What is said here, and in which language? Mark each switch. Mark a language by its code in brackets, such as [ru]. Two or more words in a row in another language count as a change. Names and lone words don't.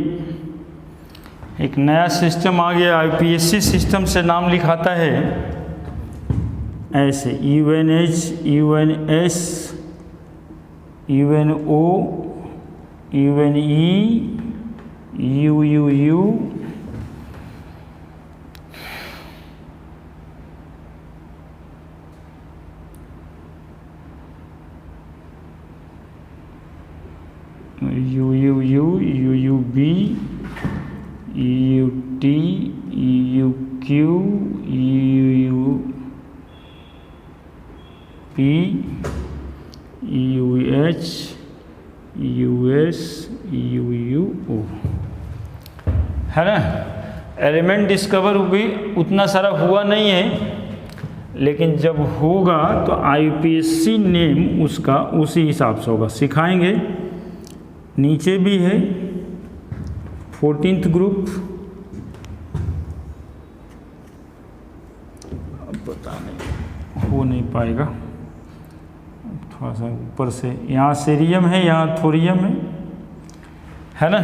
[hi] एक नया सिस्टम आ गया, IPSC सिस्टम से नाम लिखाता है ऐसे, [en] UNH, UNS, UNO, UNE, UUU, UUU, UUB, UUT, UUQ, UUP, UH, US, UUO, [hi] है ना। [en] element discover [hi] भी उतना सारा हुआ नहीं है, लेकिन जब होगा तो IPSC नेम उसका उसी हिसाब से होगा, सिखाएंगे। नीचे भी है 14th ग्रुप, अब पता नहीं हो नहीं पाएगा, थोड़ा सा ऊपर से, यहाँ सीरियम है, यहाँ थोरियम है ना।